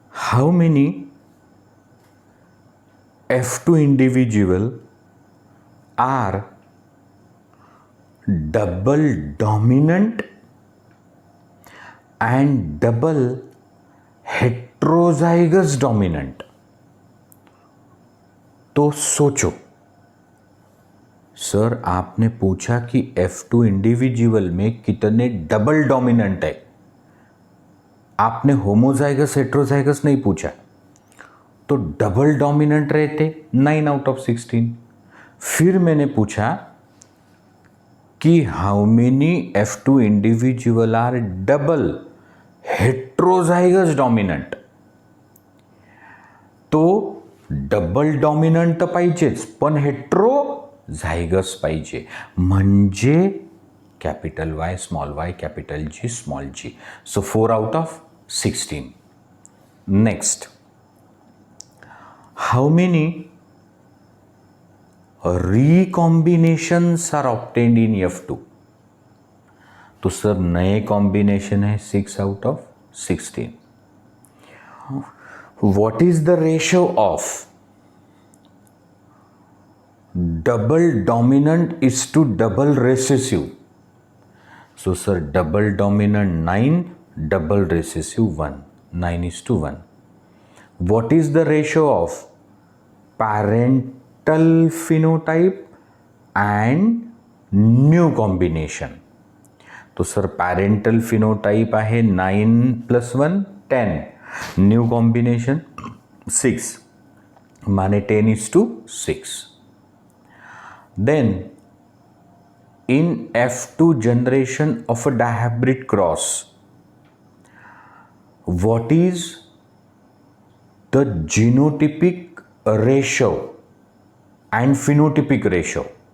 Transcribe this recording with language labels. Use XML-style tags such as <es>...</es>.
<en>How many F2 individual are double dominant and double heterozygous dominant?</en> <hi>तो सोचो sir, आपने पूछा कि F2 इंडिविजुअल में कितने डबल डोमिनेंट है. आपने होमोजाइगस हेट्रोजाइगस नहीं पूछा. तो डबल डोमिनेंट रहते</hi> <en>9 out of 16.</en> <hi>फिर मैंने पूछा कि</hi> <en>How many F2 individual are double heterozygous dominant?</en> <mr>तो डबल डोमिनेंट तर पाहिजेच, पण हेट्रोझायगस पाहिजे, म्हणजे capital Wai capital G.</mr> <en>So 4 out of 16. Next, how many recombinations are obtained in F2?</en> <hi>तो सर नए कॉम्बिनेशन है 6 out of 16.</hi> <en>What is the ratio of double dominant is to double recessive? So sir, double dominant 9, double recessive 1, 9:1. What is the ratio of parental phenotype and new combination?</en> <mr>तो sir parental phenotype आहे 9 + 1 10, new combination 6, Mane 10:6.</mr> <en>Then in F2 generation of a dihybrid cross, what is the genotypic ratio and phenotypic ratio?</en>